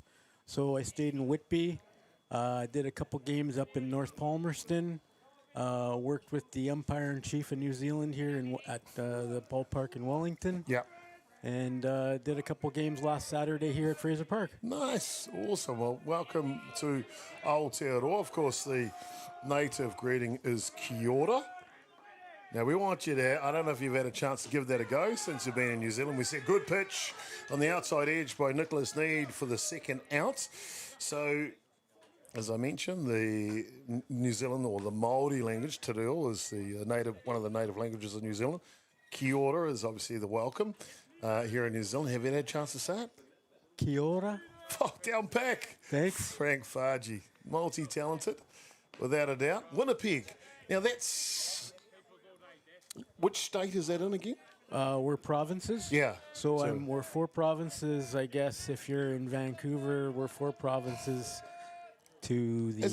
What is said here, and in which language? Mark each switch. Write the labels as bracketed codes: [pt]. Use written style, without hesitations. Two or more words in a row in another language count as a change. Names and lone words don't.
[en] So I stayed in Whitby, did a couple games up in North Palmerston, worked with the umpire-in-chief of New Zealand here at the ballpark in Wellington. Yeah. And did a couple games last Saturday here at Fraser Park. Nice. Awesome. Well, welcome to Aotearoa. Of course, the native greeting is [mi] kia ora. [en] Now, we want you to, I don't know if you've had a chance to give that a go since you've been in New Zealand. We said good pitch on the outside edge by Nicholas Need for the second out. So, as I mentioned, the New Zealand or the Māori language, [mi] te reo, [en] is the one of the native languages of New Zealand. [mi] Kia ora [en] is obviously the welcome. Here in New Zealand. Have you had a chance to say it? [mi] Kia ora. [en] Oh, down pack. Thanks. Frank Fargi, multi-talented, without a doubt. Winnipeg. Now that's, which state is that in again? We're provinces. Yeah. So we're 4 provinces. I guess if you're in Vancouver, we're 4 provinces to the...